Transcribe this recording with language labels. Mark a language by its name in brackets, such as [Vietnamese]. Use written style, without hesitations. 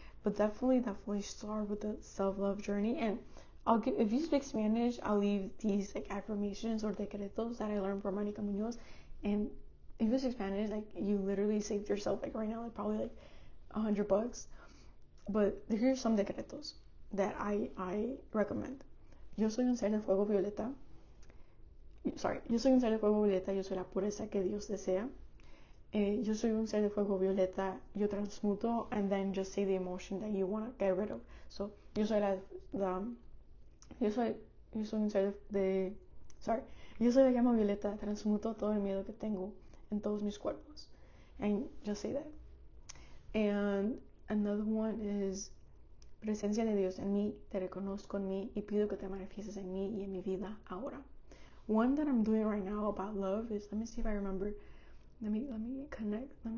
[English] But definitely start with the self-love journey. And if you speak Spanish, I'll leave these like affirmations or decretos that I learned from Monica Munoz. And if you speak Spanish, like you literally saved yourself like right now, like probably like $100. But here's some decretos that I recommend. [Spanish] Yo soy un ser de fuego violeta. Yo soy un ser de fuego violeta. Yo soy la pureza que Dios desea. Yo soy un ser de fuego violeta, yo transmuto, [English] and then just say the emotion that you want to get rid of. [Spanish] So, yo soy yo soy un ser yo soy la llama violeta, transmuto todo el miedo que tengo en todos mis cuerpos. [English] And just say that. And another one is, [Spanish] presencia de Dios en mí, te reconozco en mí y pido que te manifiestes en mí y en mi vida ahora. [English] One that I'm doing right now about love is, let me see if I remember. Let me connect.